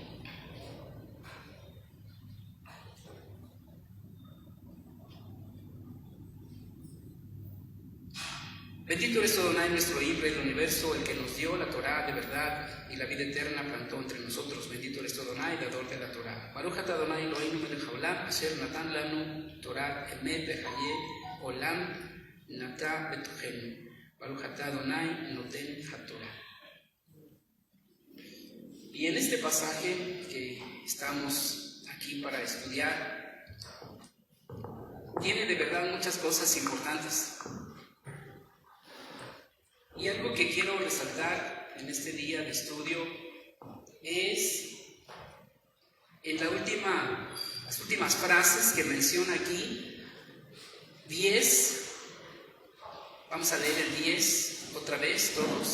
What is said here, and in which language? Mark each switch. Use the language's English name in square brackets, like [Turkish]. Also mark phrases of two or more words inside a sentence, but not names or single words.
[Spanish] Bendito eres tú, Adonai, nuestro Rey del universo, el que nos dio la Torá de verdad y la vida eterna plantó entre nosotros. Bendito eres tú, Adonai, dador de la Torá. [Hebrew] ברוך אתה אדוני אלוהינו מלך העולם אשר נתן לנו תורת אמת וחיי עולם נטע בתוכנו. ברוך אתה אדוני נותן התורה. [Spanish] Y en este pasaje que estamos aquí para estudiar, tiene de verdad muchas cosas importantes. Y algo que quiero resaltar en este día de estudio es en las últimas frases que menciona aquí, 10, vamos a leer el 10 otra vez todos.